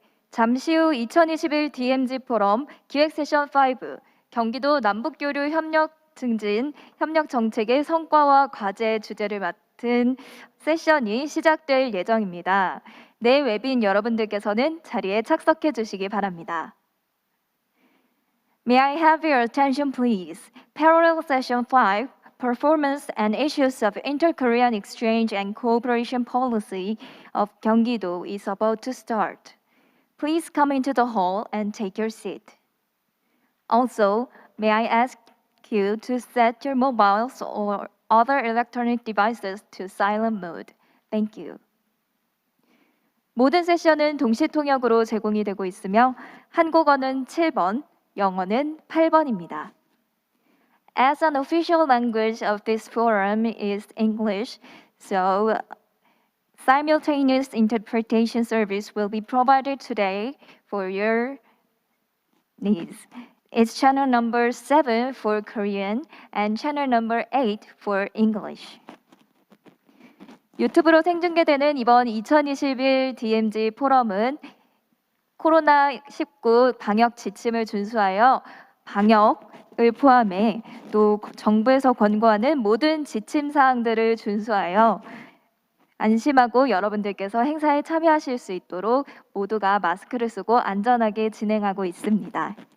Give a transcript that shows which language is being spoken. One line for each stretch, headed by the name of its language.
Korean: 잠시 후 2021 DMZ 포럼 기획 세션 5 경기도 남북교류 협력 증진 협력 정책의 성과와 과제 주제를 맡은 세션이 시작될 예정입니다. 네, 외빈 여러분들께서는 자리에 착석해 주시기 바랍니다.
English: May I have your attention, please? Parallel Session 5, Performance and Issues of Inter-Korean Exchange and Cooperation Policy of 경기도 is about to start. Please come into the hall and take your seat. Also, may I ask you to set your mobiles or other electronic devices to silent mode. Thank you.
Korean: 모든 세션은 동시 통역으로 제공이 되고 있으며 한국어는 7번, 영어는 8번입니다.
English: As an official language of this forum is English, so simultaneous interpretation service will be provided today for your needs. It's channel number 7 for Korean and channel number 8 for English.
Korean: 유튜브로 생중계되는 이번 2021 DMZ 포럼은 코로나19 방역 지침을 준수하여 방역을 포함해 또 정부에서 권고하는 모든 지침 사항들을 준수하여 안심하고 여러분들께서 행사에 참여하실 수 있도록 모두가 마스크를 쓰고 안전하게 진행하고 있습니다.